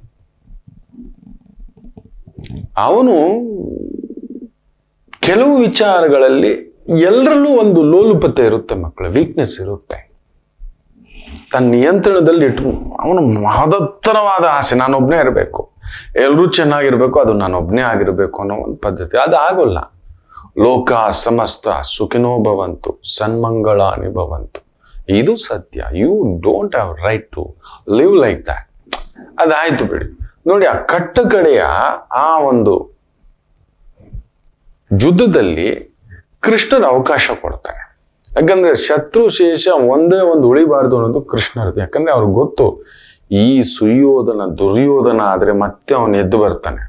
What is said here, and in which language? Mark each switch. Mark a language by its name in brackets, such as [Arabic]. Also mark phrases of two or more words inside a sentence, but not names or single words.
[Kannada] ಅವನು ಕೆಲವು ವಿಚಾರಗಳಲ್ಲಿ ಎಲ್ಲರಲ್ಲೂ ಒಂದು ಲೋಲುಪತೆ ಇರುತ್ತೆ ಮಕ್ಕಳು, ವೀಕ್ನೆಸ್ ಇರುತ್ತೆ. ತನ್ನ ನಿಯಂತ್ರಣದಲ್ಲಿ ಇಟ್ಟು ಅವನು ಮಹತ್ತರವಾದ ಆಸೆ, ನಾನೊಬ್ನೇ ಇರಬೇಕು, ಎಲ್ರೂ ಚೆನ್ನಾಗಿರ್ಬೇಕು, ಅದು ನಾನೊಬ್ನೇ ಆಗಿರ್ಬೇಕು ಅನ್ನೋ ಒಂದು ಪದ್ಧತಿ. ಅದು ಆಗೋಲ್ಲ. [Sanskrit] ಲೋಕ ಸಮಸ್ತ ಸುಖಿನೋ ಭವಂತು, ಸನ್ಮಂಗಳಾನಿ ಭವಂತು, [Kannada] ಇದು ಸತ್ಯ. [English] You don't have right to live like that. [Kannada] ಅದಾಯ್ತು ಬಿಡಿ. ನೋಡಿ, ಆ ಕಡೆಯ ಆ ಒಂದು ಯುದ್ಧದಲ್ಲಿ ಕೃಷ್ಣನ ಅವಕಾಶ ಕೊಡ್ತಾರೆ. ಯಾಕಂದ್ರೆ ಶತ್ರು ಶೇಷ ಒಂದೇ ಒಂದು ಉಳಿಬಾರ್ದು ಅನ್ನೋದು ಕೃಷ್ಣರದು. ಯಾಕಂದ್ರೆ ಅವ್ರಿಗೆ ಗೊತ್ತು, ಈ ದುರ್ಯೋಧನ ಆದ್ರೆ ಮತ್ತೆ ಅವನು ಎದ್ದು ಬರ್ತಾನೆ.